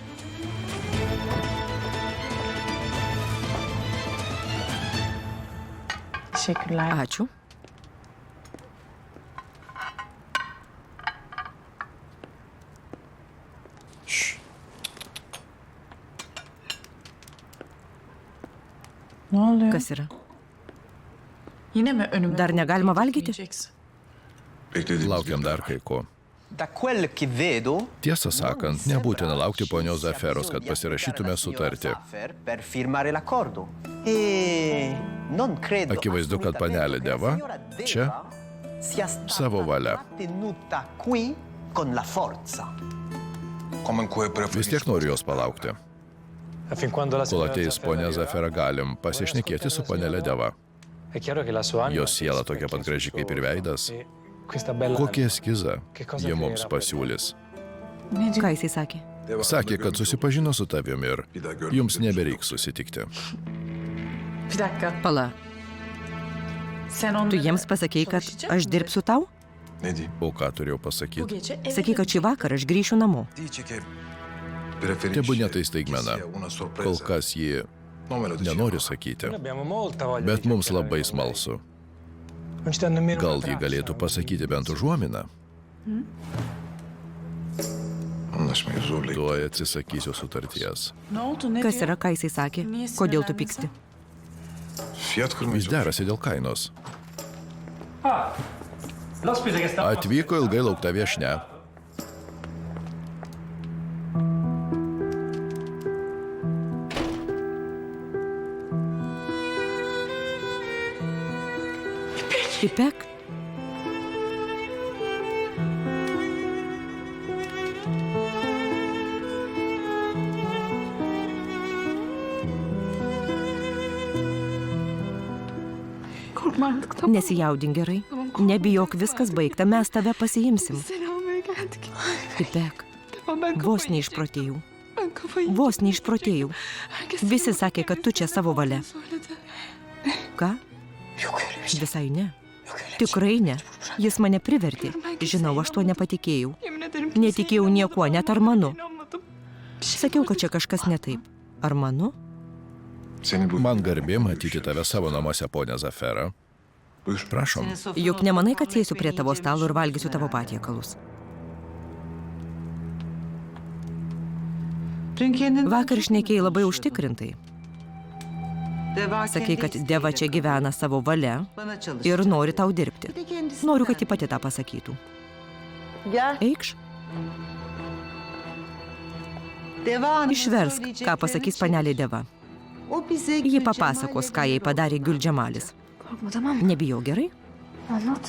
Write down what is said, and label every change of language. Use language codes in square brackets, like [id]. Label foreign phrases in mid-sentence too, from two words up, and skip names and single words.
[tr] Teşekkürler. [lt] Ačiū. [tr] Ne oluyor? [lt] Kas yra? [tr] Yine mi önüme [lt] Dar negalima valgyti? [tr] yiyeceksin? [lt] Laukiam dar kai ko. [it] Da quel che vedo, [lt] Tiesą sakant, nebūtina laukti ponios Zaferos, kad pasirašytume sutartį. [it] per firmare l'accordo. E non credo [lt] Akivaizdu, kad panelė Deva čia [it] sia stata [lt] savo valia. [it] tenuta qui con la forza. [lt] Vis tiek noriu jos palaukti. Kol ateis ponia Zafera, galim pasišnekėti su panelė Deva. Jos siela tokia pat graži kaip ir veidas. Kokį eskizą jie mums pasiūlys? Ką jisai sakė? Sakė, kad susipažino su tavimi ir jums nebereiks susitikti. [tr] Bir dakika. [lt] Pala, [tr] Sen onları [lt] tu jiems pasakei, kad [tr] çalışacak [lt] aš [tr] mısın? [lt] dirbsiu tau? O ką turėjau [tr] Bu [lt] pasakyti? [tr] gece eve [lt] Sakei, kad šį vakarą aš grįšiu namo. Tebūnie tai staigmena. Kol kas ji nenori sakyti. Bet mums labai smalsu. Gal ji galėtų pasakyti bent užuominą? Tuoj atsisakysiu sutarties. [tr] Ne oldu? Ne [lt] Kas [tr] diyor? [lt] yra, ką jisai sakė? [tr] Niye [lt] Kodėl tu [tr] sinirlendin [lt] pyksti? Jis derasi dėl kainos. Atvyko ilgai laukta viešnia. [tr] İpek? Korkma artık, tamam. [lt] Nesijaudink gerai. Nebijok, viskas baigta, mes tave pasiimsim. [tr] Seni almaya geldik. İpek, Tamam, ben [lt] vos [tr] kafayı [lt] neišprotėjau. [tr] Ben kafayı [lt] Vos neišprotėjau. [tr] Herkes [lt] Visi sakė, kad tu čia savo valia. [tr] söyledi. [lt] Ką? [tr] Yok öyle bir şey. [lt] Visai ne. [tr] Yok öyle bir şey. [lt] Tikrai ne. Jis mane privertė. Žinau, aš tuo nepatikėjau. [tr] Yemin ederim [lt] Netikėjau niekuo, net Armanu. [tr] inanmadım. [lt] Sakiau, kad čia kažkas ne taip. Armanu? Man garbė matyti tave savo namuose, ponia Zafera. Prašom. Juk nemanai, kad sėsiu prie tavo stalo ir valgysiu tavo patiekalus. Vakar šnekėjai labai užtikrintai. Sakei, kad Deva čia gyvena savo valia ir nori tau dirbti. Noriu, kad ji pati tą pasakytų. Eikš, išversk, ką pasakys panelė Deva. Ji papasakos, ką jai padarė Gülcemalis. [tr] Korkma tamam mı? [lt] Nebijau, gerai? [tr] Anlat.